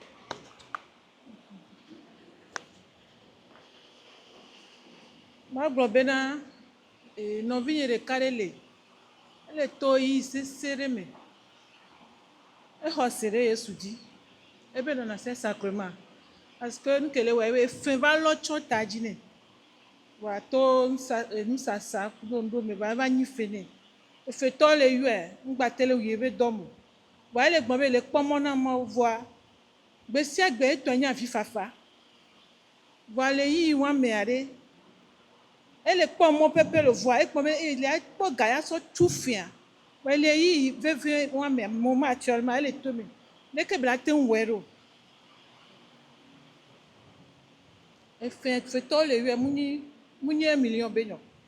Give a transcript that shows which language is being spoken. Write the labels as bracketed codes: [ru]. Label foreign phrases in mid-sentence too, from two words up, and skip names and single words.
[ee] Magblɔ bena nɔvinye ɖeka ɖe le ele to yi sese ɖe me exɔ se ɖe Yesu dzi ebe nɔna se [fr] sacrement parce que [ee] nu ke le wɔ ebe efe va lɔ tsɔ ta dzi nɛ wòa to nusasa kuɖoŋɖo me va nyi fe nɛ efetɔ le yɔe ŋugbate le wuyi ebe dɔmo wòa ele gbɔ be le kpɔmɔ na Mawu vɔa gbe sia gbe etɔ nye avifafa vɔa le yi wɔamea ɖe ele kpɔ mɔ pepe le voa ekpɔ be ele akpɔ ga ya sɔ tu fia ele yi veve wɔamea mo ma tiɔ ma ele to me neke bla te ŋu wɔe ɖo efetɔ le yɔe munye million be nyɔ.